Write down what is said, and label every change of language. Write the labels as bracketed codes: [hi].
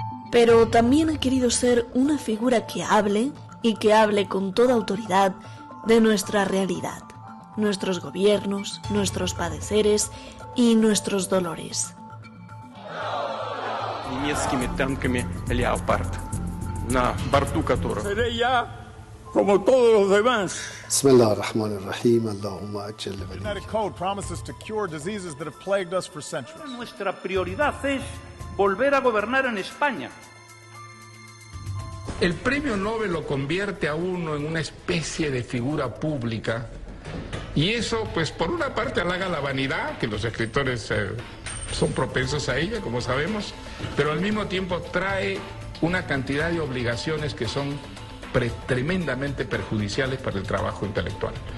[es] Pero también ha querido ser una figura que hable, y que hable con toda autoridad, de nuestra realidad, nuestros gobiernos, nuestros padeceres y nuestros dolores. [ru] Немецкими танками «Леопард», на борту которых... [es] Seré ya como todos los demás. [en] The Genetic Code promises to cure diseases that have plagued us for centuries. [es] Nuestra prioridad es volver a gobernar en España. El premio Nobel lo convierte a uno en una especie de figura pública, y eso pues por una parte halaga la vanidad, que los escritores son propensos a ella, como sabemos, pero al mismo tiempo trae una cantidad de obligaciones que son tremendamente perjudiciales para el trabajo intelectual.